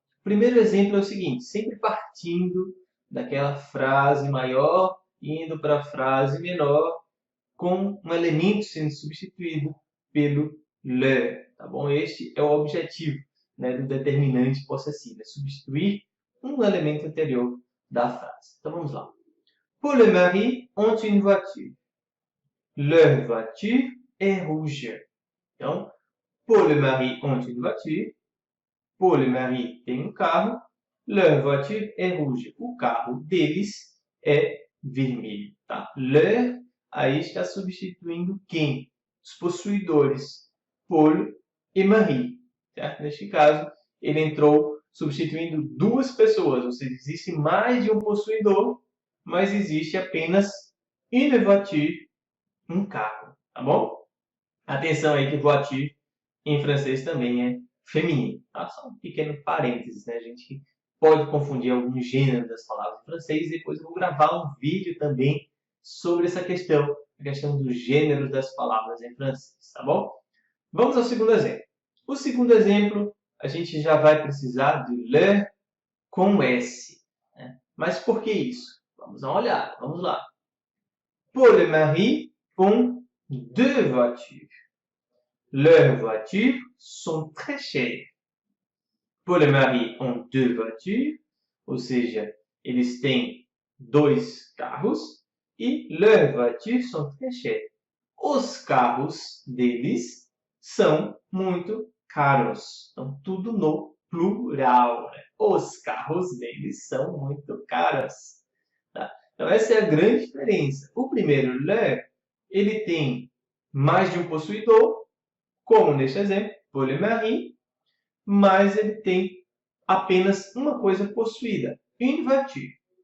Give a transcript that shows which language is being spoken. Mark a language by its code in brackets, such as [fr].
[pt] O primeiro exemplo é o seguinte, sempre partindo daquela frase maior, indo para a frase menor, com um elemento sendo substituído pelo le. Tá bom? Este é o objetivo, né, do determinante possessivo, é substituir um elemento anterior da frase. Então vamos lá. [fr] Paul et Marie ont une voiture. Leur voiture est rouge. [pt] Então, [fr] Paul et Marie ont une voiture. Paul et Marie [pt] têm um carro. [fr] Leur voiture est rouge. [pt] O carro deles é vermelho. Tá? Leur aí está substituindo quem? Os possuidores. Paul e Marie. Certo? Neste caso, ele entrou substituindo duas pessoas, ou seja, existe mais de um possuidor, mas existe apenas [fr] une voiture, [pt] um carro. Tá bom? Atenção aí que voiture em francês também é feminino. Tá? Só um pequeno parênteses, né? A gente pode confundir alguns gêneros das palavras em francês e depois eu vou gravar um vídeo também sobre essa questão, a questão dos gêneros das palavras em francês, tá bom? Vamos ao segundo exemplo. O segundo exemplo, a gente já vai precisar de le com S. Né? Mas por que isso? Vamos dar uma olhada, vamos lá. [fr] Paul et Marie ont 2 voitures. Leurs voitures sont très chères. Paul et Marie ont 2 voitures, [pt] ou seja, eles têm 2 carros e [fr] leurs voitures sont très chères. [pt] Os carros deles são muito caros. Então, tudo no plural. Né? Os carros deles são muito caros. Tá? Então, essa é a grande diferença. O primeiro, leur, ele tem mais de um possuidor, como neste exemplo, Paul et Marie, mas ele tem apenas uma coisa possuída, [fr] une voiture.